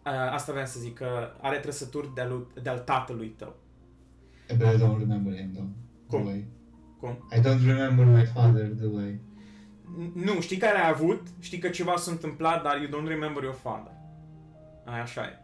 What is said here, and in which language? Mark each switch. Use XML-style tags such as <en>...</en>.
<ro>Asta vreau să zic, că are trăsături de-al tatălui tău.</ro> <en>But I don't remember him though.</en> <ro>Cum?</ro> <en>The way.</en> <ro>Cum?</ro> <en>I don't remember my father the way.</en> <ro>Nu, știi care ai avut, știi că ceva s-a întâmplat, dar</ro> <en>you don't remember your father.</en> <ro>Așa e.</ro>